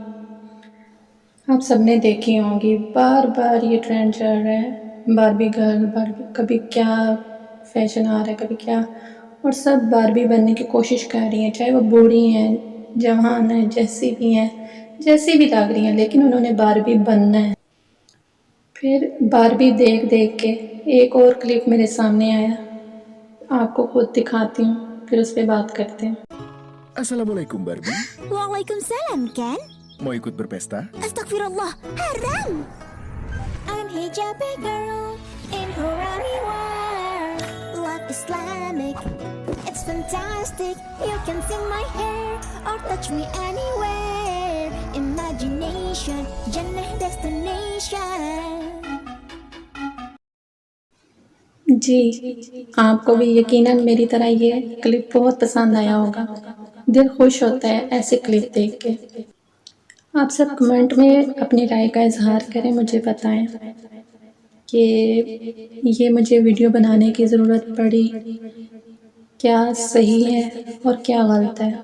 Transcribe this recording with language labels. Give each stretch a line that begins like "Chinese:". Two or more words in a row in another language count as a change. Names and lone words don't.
Hindi: आप सबने देखी होंगी, बार बार ये ट्रेंड चल रहा है, बारबी गर्ल बारबी, कभी क्या फैशन आ रहा है, कभी क्या, और सब बारबी बनने की कोशिश कर रही हैं, चाहे वो बूढ़ी हैं, जवान हैं, जैसी भी हैं, जैसी भी लग रही हैं, लेकिन उन्होंने बारबी बनना है। फिर बारबी देख देख के एक और क्लिप मेरे सामने आया, आपको खुद दिखाती हूँ, फिर उस पर बात करते हैं।
Arabic: Assalamualaikum, Barbie. Waalaikumsalam, Ken.
Indonesian: Mau ikut berpesta?
Arabic: Astagfirullah, haram.
English: I'm hijabi girl in Qurani world. Love Islamic, it's fantastic. You can see my hair or touch me anywhere. Imagination, Jannah destination.
Hindi: जी, आपको भी यकीनन मेरी तरह ये क्लिप बहुत पसंद आया होगा। दिल खुश होता है ऐसे क्लिप देख के। आप सब कमेंट में अपनी राय का इज़हार करें, मुझे बताएं कि ये मुझे वीडियो बनाने की ज़रूरत पड़ी, क्या सही है और क्या गलत है।